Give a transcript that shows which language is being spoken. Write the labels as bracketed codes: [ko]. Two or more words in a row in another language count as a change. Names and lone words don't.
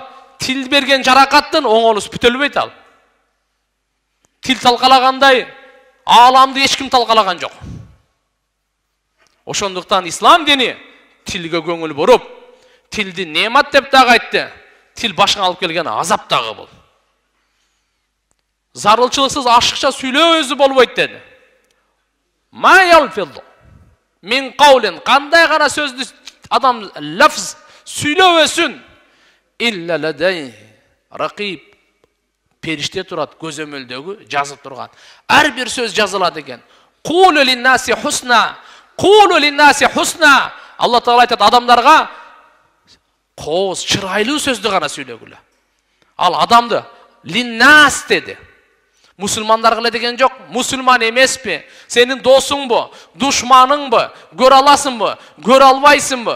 [ky] Тил берген жаракаттын оңолусу бүтөлбөйт ал. Тил талкалагандай аламды эч ким талкалаган жок. Ошондуктан ислам дини тилге көңүл буруп, тилди немат деп дагы айтты. Тил башыңа алып келген азап дагы бул. Зарылчылыксыз ашыкча сүйлөө өзү болбойт деди. [ar] ما يلفظ من قول, [ky] кандай гана сөздү адам лафз сүйлөбөсүн [ar] إلا لديه رقيب, [ky] периште турат көзөмөлдөгү жазып турган. Ар бир сөз жазылат экен. [ar] قولوا للناس حسنا قولوا للناس حسنا. [ky] Алла Таала айтат адамдарга кооз, чырайлуу сөздү гана сүйлөгүлө. Ал адамды линнас деди. Мусулмандарга эле деген жок. Мусулман эмеспи? Сенин досуңбу? Душманыңбы? Көрө аласыңбы? Көрө албайсыңбы?